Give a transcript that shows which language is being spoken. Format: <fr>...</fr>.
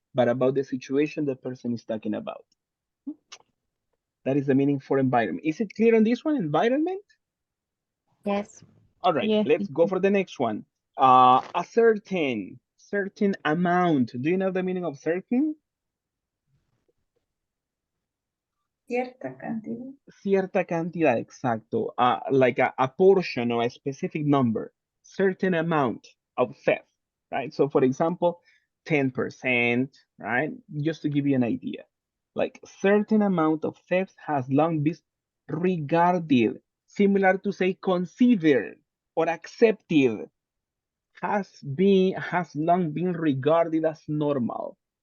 <en>But about the situation the person is talking about. That is the meaning for environment. Is it clear on this one, environment? Yes. All right, Yes, let's go for the next one. A certain amount. Do you know the meaning of certain?</en> <es>Cierta cantidad. Cierta cantidad, exacto.</es> <en>Like a portion or a specific number, certain amount of theft, right? So for example, 10%, right? Just to give you an idea. Like certain amount of theft has long been regarded, similar to say considered or accepted, has long been regarded as normal.</en>